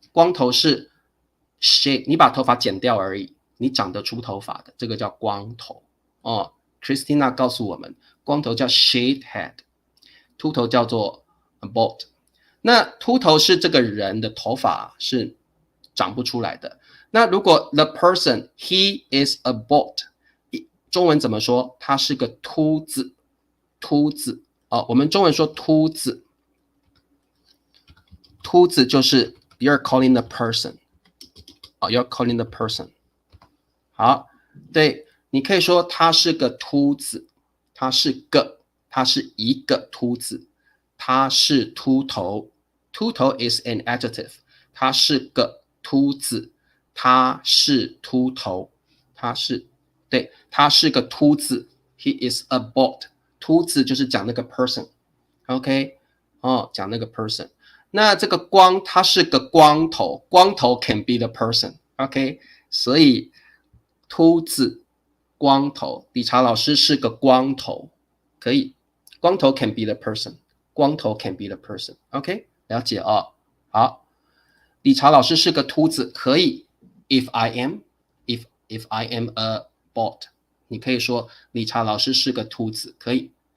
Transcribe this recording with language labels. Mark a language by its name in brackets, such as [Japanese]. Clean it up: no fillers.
[Chinese] 光头是 shave， 你把头发剪掉而已，你长得出头发的，这个叫光头Christina 告诉我们，光头叫 shaved head， 秃头叫做 bald。那秃头是这个人的头发是长不出来的。那如果 [English] the person he is a bald， [Chinese] 中文怎么说？他是个秃子。我们中文说秃子，秃子就是 [English] you're calling the person， you're calling the person。 [Chinese] 好，对，你可以说他是个秃子，他是一个秃子，他是秃头。秃头 [English] is an adjective， [Chinese] 他是个秃子，他是秃头，他是个秃子 [English] he is a bald。 [Chinese] 秃子就是讲那个 person。 OK， 讲那个 person。那这个光他是个光头，光头 [English] can be the person。 [Chinese] OK， 所以秃子光头，理查老师是个光头，可以，光头 [English] can be the person， [Chinese] 光头 can be the person。 OK， 了解好，理查老师是个秃子，可以 [English] if I am a bald， [Chinese] 你可以说理查老师是个秃子，可以。